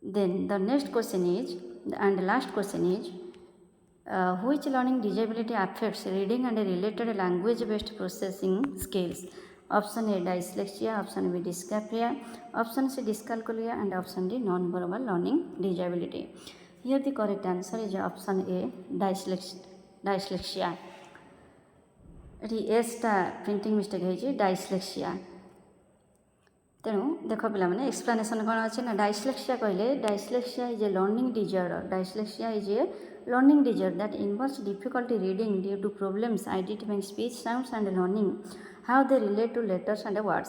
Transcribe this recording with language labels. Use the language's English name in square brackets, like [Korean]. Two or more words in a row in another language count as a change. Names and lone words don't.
[English] Then the next question is, and last question is, which learning disability affects reading and related language based processing skills? Option A dyslexia, option B dysgraphia, option C dyscalculia, and option D non-verbal learning disability. Here the correct answer is option A dyslexia. [Odia] ଏଠି ଏସ୍ଟା [English] printing mistake [Odia] ହେଇଛି ଡାଇସ୍ଲେକ୍ସିଆ। ତେଣୁ ଦେଖ ପିଲାମାନେ ଏକ୍ସପ୍ଲାନେସନ୍ କ'ଣ ଅଛି ନା ଡାଇସ୍ଲେକ୍ସିଆ କହିଲେ [English] dyslexia is a learning disorder. dyslexia is a learning disorder that involves difficulty reading due to problems identifying speech sounds and learning how they relate to letters and words.